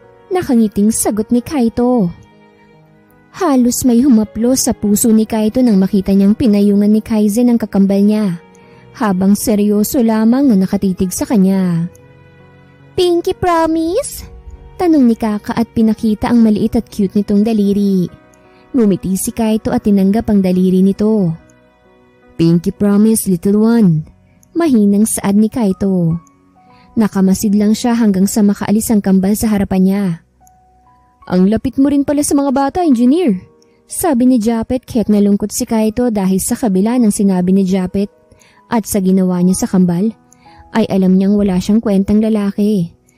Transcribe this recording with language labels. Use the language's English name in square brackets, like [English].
[Filipino] Nakangiting sagot ni Kaito. Halos may humaplo sa puso ni Kaito nang makita niyang pinayungan ni Kaizen ang kakambal niya, habang seryoso lamang na nakatitig sa kanya. Pinky promise? Tanong ni Kaka at pinakita ang maliit at cute nitong daliri. Ngumiti si Kaito at tinanggap ang daliri nito. [English] Pinky promise, little one. [Filipino] Mahinang saad ni Kaito. Nakamasid lang siya hanggang sa makaalis ang kambal sa harapan niya. Ang lapit mo rin pala sa mga bata, engineer. Sabi ni Japet kaya't nalungkot si Kaito dahil sa kabila ng sinabi ni Japet at sa ginawa niya sa kambal ay alam niyang wala siyang kwentang lalaki.